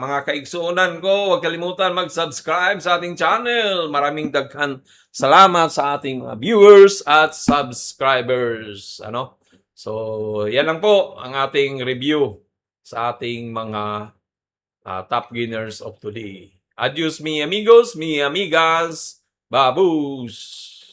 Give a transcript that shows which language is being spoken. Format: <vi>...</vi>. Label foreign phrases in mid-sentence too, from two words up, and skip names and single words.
<ceb>Mga kaigsuonan ko,</ceb> <tl>huwag kalimutan mag-subscribe sa ating channel. Maraming daghan salamat sa ating mga viewers at subscribers. Ano? So, yan lang po ang ating review sa ating mga</tl> <en>top gainers of today.</en> <es>Adios mi amigos, mi amigas, babus!</es>